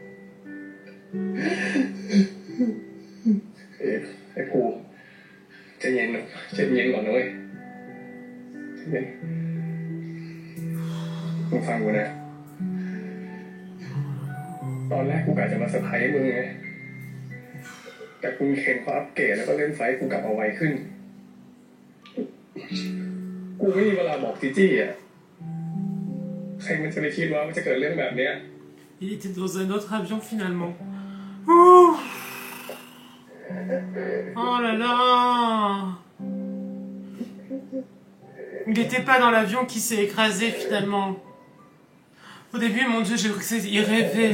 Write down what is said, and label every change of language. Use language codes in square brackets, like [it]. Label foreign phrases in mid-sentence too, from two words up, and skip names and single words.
[th] ไอ้ภูใจเย็นหน่อยใจเย็นก่อนนะเว้ยใจเย็นมึงฟังกูนะตอนแรกกูกะจะมาเซอร์ไพรส์มึงไงแต่คุณเคนเขาอัปเกรดแล้วก็เล่นไฟท์กูกลับมาไวขึ้นกูไม่มีเวลาบอกจีจี้อ่ะใครมันจะไปคิดว่ามันจะเกิดเรื่องแบบเนี้ย [fr] Il était dans un autre avion finalement. Ouh. Oh là là. Il n'était pas dans l'avion qui s'est écrasé finalement. Au début, mon Dieu, j'ai cru qu'il rêvait.